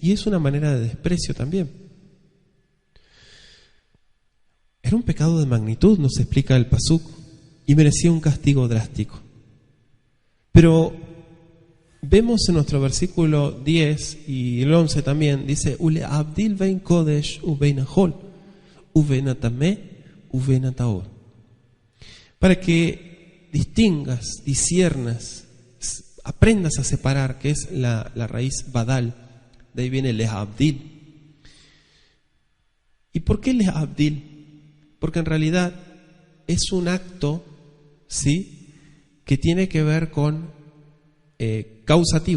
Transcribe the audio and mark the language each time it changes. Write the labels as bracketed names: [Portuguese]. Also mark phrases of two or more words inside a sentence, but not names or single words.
[Spanish] Y es una manera de desprecio también. Era un pecado de magnitud, nos explica el pasuk, y merecía un castigo drástico. Pero vemos en nuestro versículo 10 y el 11 también, dice, [Hebrew] ולהבדיל בין הקודש ובין החול ובין הטמא ובין הטהור. [Spanish] Para que distingas, disciernas, aprendas a separar, que es la raíz badal, de ahí viene lehabdil. ¿Y por qué lehabdil? Porque en realidad es un acto, ¿sí?, que tiene que ver con causativo.